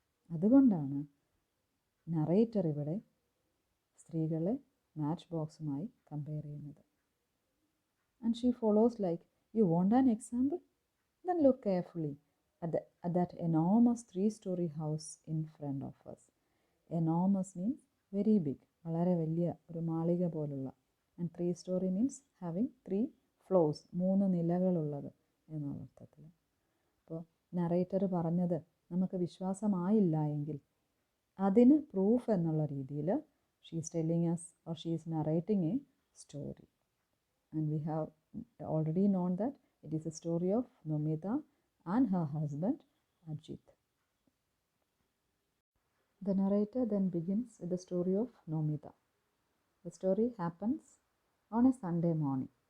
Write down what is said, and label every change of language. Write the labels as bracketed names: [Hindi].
[Malayalam] അതുകൊണ്ടാണ് നറേറ്റർ ഇവിടെ സ്ത്രീകളെ മാച്ച് ബോക്സുമായി കമ്പയർ ചെയ്യുന്നത്. [English] And she follows like, you want an example? Then look carefully at that enormous 3-story house in front of us. Enormous means very big, [Malayalam] വളരെ വലിയ ഒരു മാളിക പോലുള്ള. [English] And 3-story means having 3 floors, [Malayalam] 3 നിലകളുള്ളത് എന്നുള്ള അർത്ഥത്തിൽ. അപ്പോൾ narrator പറഞ്ഞത് നമുക്ക് വിശ്വാസമായില്ല എങ്കിൽ അതിന് പ്രൂഫ് എന്നുള്ള രീതിയിൽ [English] She is telling us or she is narrating a story. And we have already known that it is a story of Nomita and her husband Ajit. The narrator then begins with the story of Nomita. The story happens on a Sunday morning.